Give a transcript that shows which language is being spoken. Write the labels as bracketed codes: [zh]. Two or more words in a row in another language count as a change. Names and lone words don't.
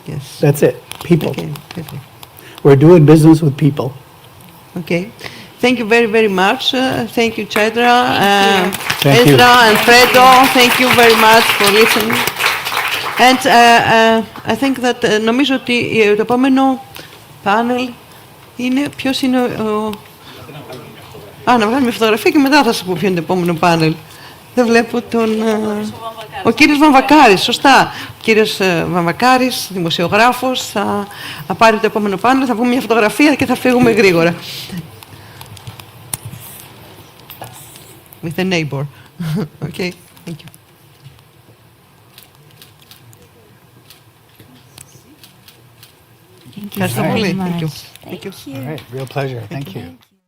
[en] That's it, people. Okay. We're doing business with people. Okay. Thank you very, very much. Thank you, Chedra, Thank you. Ezra, and Fredo. Thank you very much for listening. And I think that [el] νομίζω ότι το επόμενο πάνελ είναι ποιος είναι να βγάλουμε μια φωτογραφία και μετά θα σας πω ποιο είναι το επόμενο πάνελ. Δεν βλέπω τον... Ο κύριος Βαμβακάρης, σωστά. Ο κύριος Βαμβακάρης, δημοσιογράφος, θα πάρει το επόμενο πάνελ, θα βγούμε μια φωτογραφία και θα φύγουμε γρήγορα. [en] With a neighbor. Okay, thank you. [el] Ευχαριστώ πολύ. [en] Thank you. Thank you. All right, real pleasure. Thank you.